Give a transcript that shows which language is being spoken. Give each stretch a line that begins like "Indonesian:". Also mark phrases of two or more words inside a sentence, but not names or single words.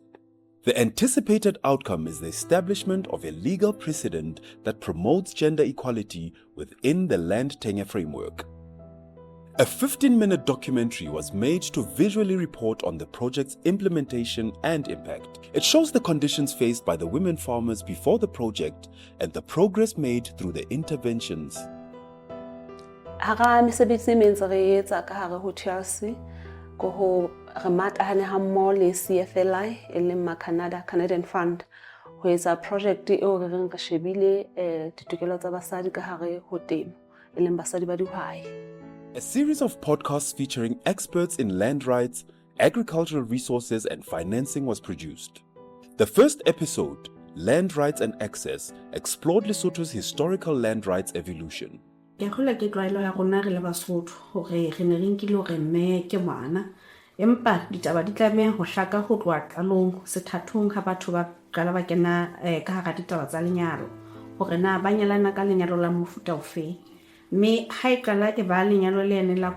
English: The anticipated outcome is the establishment of a legal precedent that promotes gender equality within the land tenure framework. A 15-minute documentary was made to visually report on the project's implementation and impact. It shows the conditions faced by the women farmers before the project and the progress made through the interventions.
Southern Sotho: Hara mesebetsi e mentse re etsa ka hare ho TRC ko ho re matahane ha mmoho le CFLI e leng Canadian Fund ho etsa project eo re reng re shebile ditokelo tsa basadi ka hare ho temo e leng basadi ba dihwai.
English: A series of podcasts featuring experts in land rights, agricultural resources and financing was produced. The first episode, Land Rights and Access, explored Lesotho's historical land rights evolution.
Southern Sotho: Ke khola ke tlwaelo ya rona re le Basotho hore re ne re nkile hore mme ke ngwana empa ditaba di tlameha ho hlaka ho tloha qalong sethathong ha batho ba qala ba kena ka hara ditaba tsa lenyalo hore na ba nyalana ka lenyalo la mofuta ofe mme ha e qala e ba lenyalo le ene la